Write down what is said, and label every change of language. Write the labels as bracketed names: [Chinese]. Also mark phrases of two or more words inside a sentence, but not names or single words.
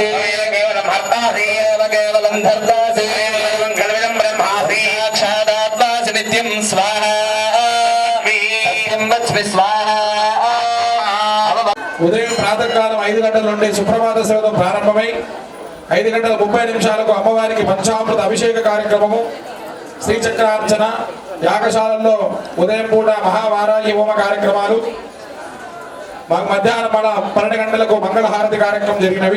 [Sanskrit] केवलं हर्तासि केवलं धर्तासि केवलं ब्रह्मासि साक्षादात्मासि नित्यं स्वाहा सत्यं वच्मि स्वाहा. [Telugu] ఉదయం ప్రాతకాలం 5 గంటల నుండి సుప్రభాత సేవతో ప్రారంభమై 5 గంటల 30 నిమిషాలకు అమ్మవారికి పంచామృత అభిషేక కార్యక్రమము, శ్రీచక్రార్చన, యాగశాలలో ఉదయం పూట మహావారాహి హోమ కార్యక్రమాలు, మధ్యాహ్నం 12 గంటలకు మంగళహారతి కార్యక్రమం జరిగినవి.